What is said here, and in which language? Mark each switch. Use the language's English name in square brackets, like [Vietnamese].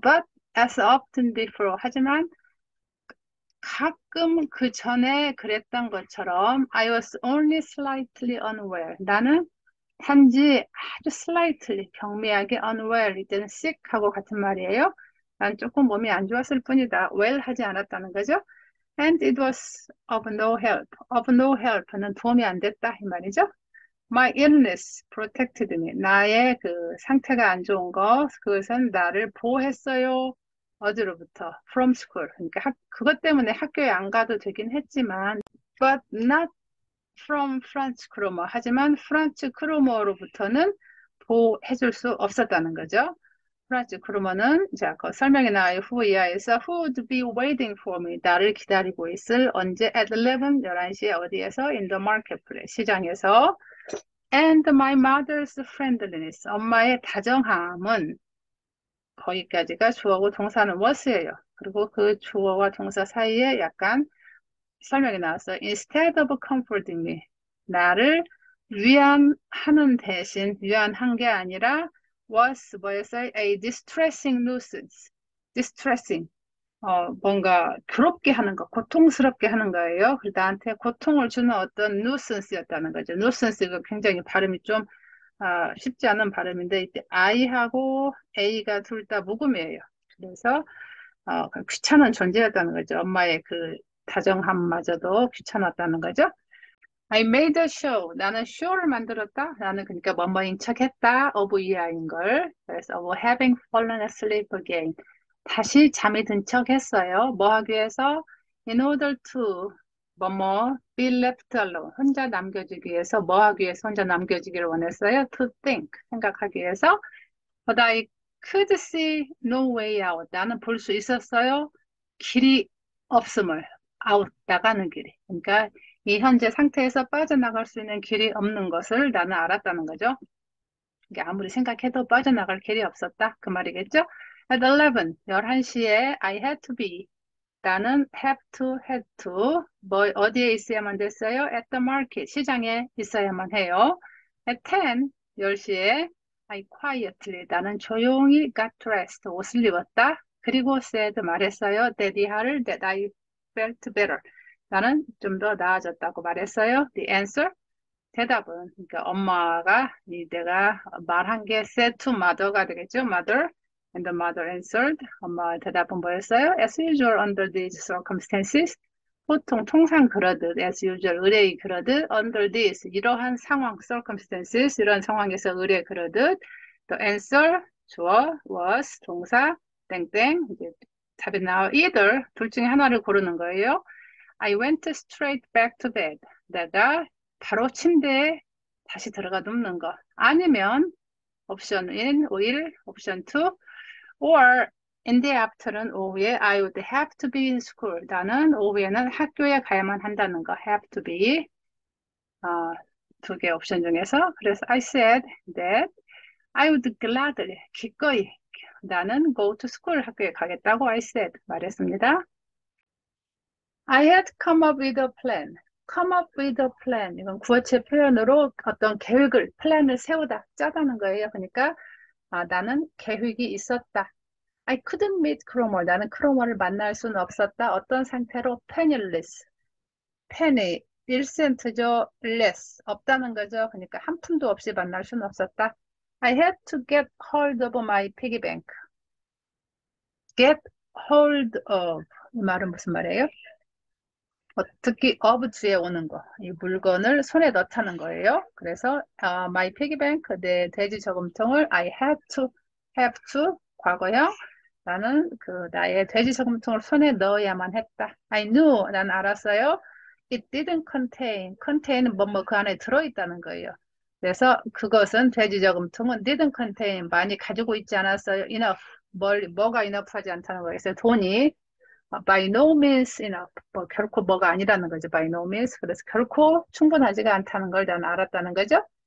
[English] But as often before. [Korean] 하지만 가끔 그 전에 그랬던 것처럼 [English] I was only slightly unaware. [Korean] 나는 단지 아주 slightly 경미하게 unaware. 이때는 sick하고 같은 말이에요. 난 조금 몸이 안 좋았을 뿐이다. well 하지 않았다는 거죠. [English] And it was of no help. of no help [Korean] 는 도움이 안 됐다 이 말이죠. [English] My illness protected me. [Korean] 나의 그 상태가 안 좋은 것, 그것은 나를 보호했어요. 어디로부터? [English] From school. [Korean] 그러니까 그것 때문에 학교에 안 가도 되긴 했지만, [English] but not from French grammar. [Korean] 하지만 프란츠 크로머로부터는 보호해줄 수 없었다는 거죠. 프란츠 크로머는 자, 그 설명에 나와요. [English] who 이하에서 who would be waiting for me. [Korean] 나를 기다리고 있을 언제 at 11시에 어디에서 [English] in the marketplace. 시장에서 And my mother's friendliness. [Korean] 엄마의 다정함은 거기까지가 주어고 동사는 was예요. 그리고 그 주어와 동사 사이에 약간 설명이 나왔어요. [English] Instead of comforting me. [Korean] 나를 위안하는 대신 위안한 게 아니라 was 뭐였어요? [English] A distressing nuisance. distressing. [Korean] 뭔가 괴롭게 하는 거, 고통스럽게 하는 거예요. 그래서 나한테 고통을 주는 어떤 nuisance였다는 거죠. nuisance가 굉장히 발음이 좀 쉽지 않은 발음인데 이때 I하고 A가 둘 다 묵음이에요. 그래서 귀찮은 존재였다는 거죠. 엄마의 그 다정함마저도 귀찮았다는 거죠. [English] I made a show. [Korean] 나는 쇼를 만들었다. 나는 그러니까 뭐뭐인 척했다. of 이하인 걸. [English] 그래서 of having fallen asleep again. [Korean] 다시 잠이 든 척했어요. 뭐 하기 위해서? [English] In order to 뭐뭐 be left alone. [Korean] 혼자 남겨지기 위해서 뭐 하기 위해서 혼자 남겨지기를 원했어요? [English] To think. [Korean] 생각하기 위해서. [English] But I could see no way out. [Korean] 나는 볼 수 있었어요. 길이 없음을. out. 나가는 길이. 그러니까 이 현재 상태에서 빠져나갈 수 있는 길이 없는 것을 나는 알았다는 거죠. 이게 아무리 생각해도 빠져나갈 길이 없었다. 그 말이겠죠? [English] At 11시에 I had to be. [Korean] 나는 had to. 뭐, 어디에 있어야만 됐어요? [English] At the market. [Korean] 시장에 있어야만 해요. [English] At 10시에 I quietly. [Korean] 나는 조용히 [English] got dressed. [Korean] 옷을 입었다. 그리고 said 말했어요. [English] that I felt better. [Korean] 나는 좀 더 나아졌다고 말했어요. [English] The answer. [Korean] 대답은 그러니까 엄마가 내가 말한 게 said to mother가 되겠죠. [English] Mother and the mother answered. [Korean] 엄마의 대답은 뭐였어요? [English] As usual under these circumstances. [Korean] 보통 통상 그러듯 as usual 의뢰의 그러듯 under this 이러한 상황 circumstances 이런 상황에서 의뢰 그러듯 the answer 주어 was 동사 땡땡 이제 답이 나와 either 둘 중에 하나를 고르는 거예요. [English] I went straight back to bed. [Korean] 내가 바로 침대에 다시 들어가 눕는 거. 아니면 옵션 1, 옵션 2, [English] or in the afternoon, 오후에 I would have to be in school. [Korean] 나는 오후에는 학교에 가야만 한다는 거. [English] have to be. [Korean] 두 개 옵션 중에서. [English] 그래서 I said that I would gladly, 기꺼이 나는 go to school, [Korean] 학교에 가겠다고 [English] I said, 말했습니다. I had come up with a plan. come up with a plan. [Korean] 이건 구어체 표현으로 어떤 계획을, 플랜을 세우다, 짜다는 거예요. 그러니까 나는 계획이 있었다. [English] I couldn't meet 크로머. [Korean] 나는 크로머를 만날 수는 없었다. 어떤 상태로? penniless. penny, 1센트죠. less. 없다는 거죠. 그러니까 한 푼도 없이 만날 수는 없었다. [English] I had to get hold of my piggy bank. [Korean] get hold of. 이 말은 무슨 말이에요? 특히 of 주에 오는 거. 이 물건을 손에 넣다는 거예요. 그래서 my piggy bank, 내 돼지 저금통을 I have to 과거형. 나는 나의 돼지 저금통을 손에 넣어야만 했다. I knew, 난 알았어요. [English] It didn't contain [Korean] 뭐뭐 그 안에 들어있다는 거예요. 그래서 그것은 돼지 저금통은 didn't contain 많이 가지고 있지 않았어요. enough, 뭐가 enough하지 않다는 거예요. 그래서 돈이 [English] by no means enough. [Korean] 결코 뭐가 아니라는 거죠. [English] by no means. [Korean] 그래서 결코 충분하지가 않다는 걸 나는 알았다는 거죠.